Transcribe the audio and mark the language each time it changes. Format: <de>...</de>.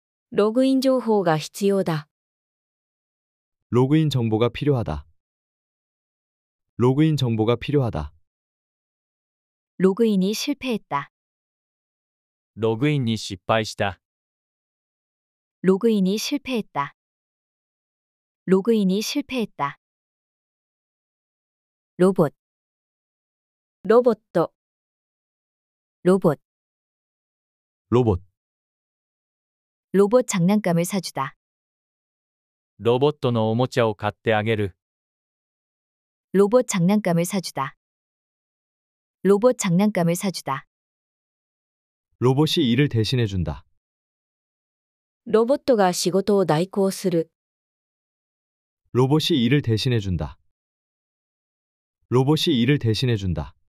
<ja>ログイン情報が必要だ。</ja> <ko>로그인 정보가 필요하다. 로그인 정보가 필요하다. 로그인이 실패했다.</ko> <ja>ログインに失敗した。</ja> <ko>로그인이 실패했다. 로그인이 실패했다. 로봇,</ko> <ja>ロボット、</ja> <ko>로봇, 로봇, 로봇 장난감을 사주다.</ko> <ja>ロボットのおもちゃを買ってあげる。</ja> <ko>로봇 장난감을 사주다. 로봇 장난감을 사주다. 로봇이 일을 대신해 준다.</ko> <ja>ロボットが仕事を代行する。</ja> <ko>로봇이 일을 대신해 준다. 로봇이 일을 대신해 준다.</ko>